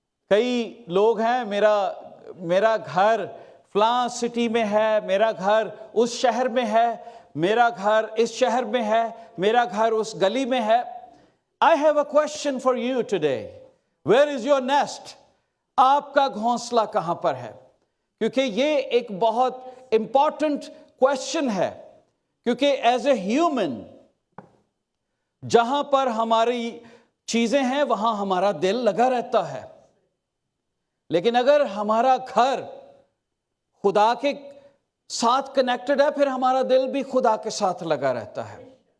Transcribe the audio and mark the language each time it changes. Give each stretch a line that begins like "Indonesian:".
Hindi: कई लोग हैं, मेरा घर फलां सिटी में है, मेरा घर उस शहर में है, मेरा घर इस शहर में है, मेरा घर उस गली में है.
English: I have a question for you today. Where is your nest?
Hindi: आपका घोंसला कहां पर है? क्योंकि ये एक बहुत इंपॉर्टेंट क्वेश्चन है, क्योंकि
English: as a human
Hindi: जहां पर हमारी चीजें हैं वहां हमारा दिल लगा रहता है. लेकिन अगर हमारा घर खुदा के साथ कनेक्टेड है, फिर हमारा दिल भी खुदा के साथ लगा रहता है.